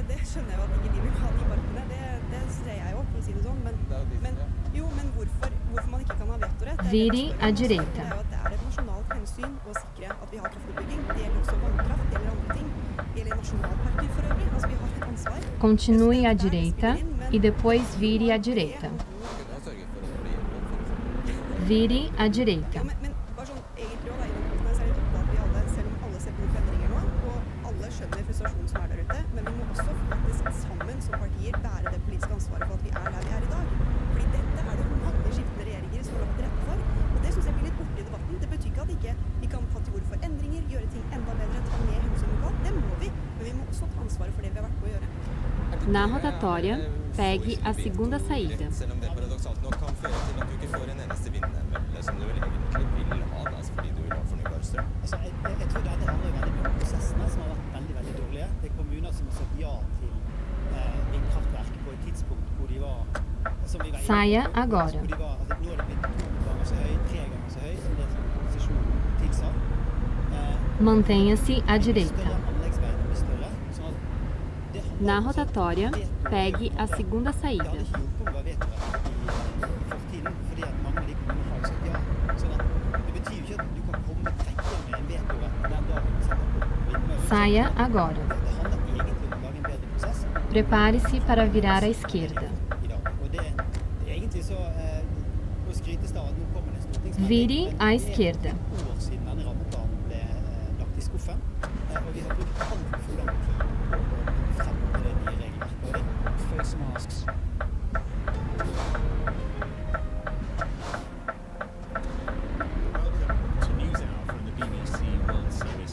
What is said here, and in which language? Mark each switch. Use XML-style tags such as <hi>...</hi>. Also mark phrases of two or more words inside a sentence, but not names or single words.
<no>Det skjønner jeg jo at ikke de vil ha de parkene. Det ser jeg jo, for å si det sånn. Men hvorfor man ikke kan ha vetorett, det er jo at det er et nasjonalt hensyn å sikre at vi har kraftutbygging. Det gjelder også vannkraft, det gjelder andre ting. Det gjelder nasjonalparker for øvrig. Altså, vi har et ansvar.</no> <pt>Continue à direita e depois vire à direita. Vire à direita.</pt> <no>Men bare sånn, egentlig også, så er det viktig at vi alle, selv om alle ser på endringer nå, og alle skjønner frustrasjonen som er der ute, men vi må også faktisk sammen som partier bære det politiske ansvaret for at vi er der vi er i dag. Fordi dette er det mange skiftende regjeringer som har lagt til rette for, og det synes jeg blir litt borte i debatten. Det betyr ikke at ikke vi kan ta til orde for endringer, gjøre ting enda bedre, ta med hensyn lokalt. Det må vi, men vi må også ta ansvaret for det vi har vært med å gjøre.</no> <pt>Na rotatória, pegue a segunda saída.</pt> <no>Selv om det paradoksalt nok kan føre til at du ikke får en eneste vindmølle som du vel egentlig vil ha, altså fordi du vil ha fornybar strøm. Altså, jeg tror dette handler veldig mye om prosessene som har vært veldig, veldig dårlige. Det er kommuner som har sagt ja til vindkraftverk på et tidspunkt hvor de var...</no> <pt>Saia agora.</pt> <no>Nå er det blitt 2 ganger så høy, 3 ganger så høy som det som posisjonen tilsa.</no> <pt>Mantenha-se à direita. Na rotatória, pegue a segunda saída. Saia agora. Prepare-se para virar à esquerda. Vire à esquerda.</pt> <en>Masks. Welcome to News Hour from the BBC World Service.</en>